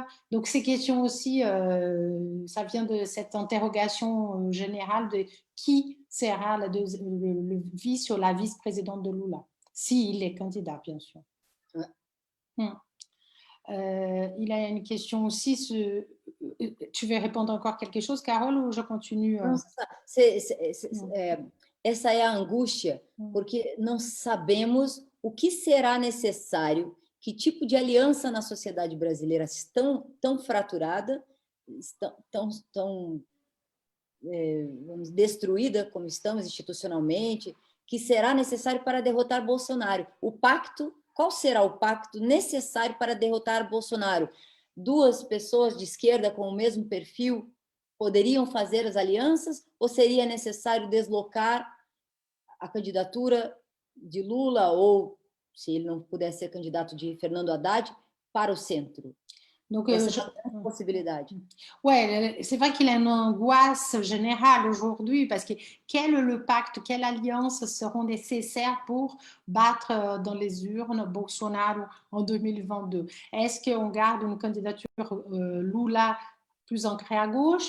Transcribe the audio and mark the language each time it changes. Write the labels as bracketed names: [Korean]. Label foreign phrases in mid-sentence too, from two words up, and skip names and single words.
[French] Donc, ces questions aussi, ça vient de cette interrogation générale de qui sera le vice ou la vice-présidente de Lula, s'il est candidat, bien sûr. Ouais. Il y a une question aussi. Tu veux répondre encore quelque chose, Carole, ou je continue? [Portuguese] Essa é a angústia, porque não sabemos o que será necessário, que tipo de aliança na sociedade brasileira tão fraturada, tão vamos, destruída como estamos institucionalmente, que será necessário para derrotar Bolsonaro. Qual será o pacto necessário para derrotar Bolsonaro? Duas pessoas de esquerda com o mesmo perfil poderiam fazer as alianças ou seria necessário deslocar a candidatura de Lula ou, se ele não puder ser candidato de Fernando Haddad, para o centro? [French] Donc, possibilité. Ouais, c'est vrai qu'il y a une angoisse générale aujourd'hui parce que quel est le pacte, quelle alliance seront nécessaires pour battre dans les urnes Bolsonaro en 2022? Est-ce qu'on garde une candidature Lula plus ancrée à gauche?